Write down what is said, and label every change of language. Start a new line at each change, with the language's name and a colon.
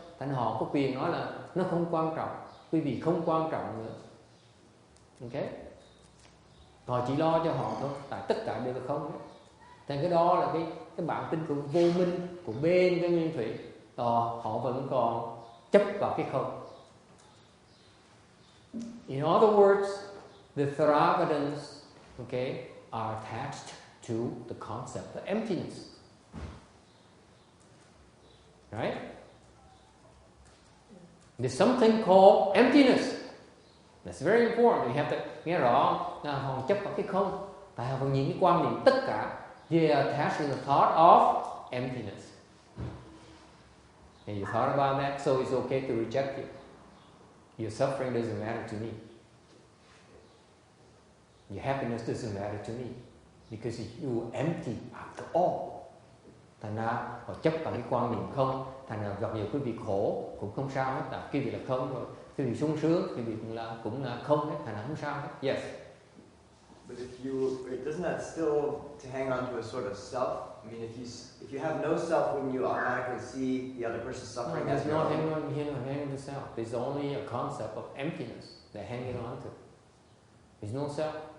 Vietnamese: Thành họ có quyền nói là nó không quan trọng, quý vị không quan trọng nữa, ok. Họ chỉ lo cho họ thôi, tại tất cả đều là không hết. Thành cái đó là cái bản tính của vô minh của bên cái Nguyên Thủy, họ vẫn còn chấp vào cái không.
English: In other words, the Theravadins, okay, are attached to the concept of emptiness. Right? There's something called emptiness. That's very important. You have to
Vietnamese: nghe rõ là họ chấp vào cái không. Tại họ còn nhìn cái quan niệm tất cả.
English: They are attached to the thought of emptiness. And you thought about that, so it's okay to reject it. Your suffering doesn't matter to me. Your happiness doesn't matter to me. Because you are empty after all.
Vietnamese: Thành ra họ chấp vào cái quan niệm không. Thành ra gặp nhiều quý vị khổ cũng không sao hết. Quý vị là không rồi. Quý vị sung sướng, quý vị cũng là không hết. Thành ra không sao hết. Yes.
English: But doesn't that still to hang on to a sort of self? I mean, if you have no self, wouldn't you automatically see the other person's suffering as your own? There's not hanging on to self. There's only a concept of emptiness that hanging on to. There's no self.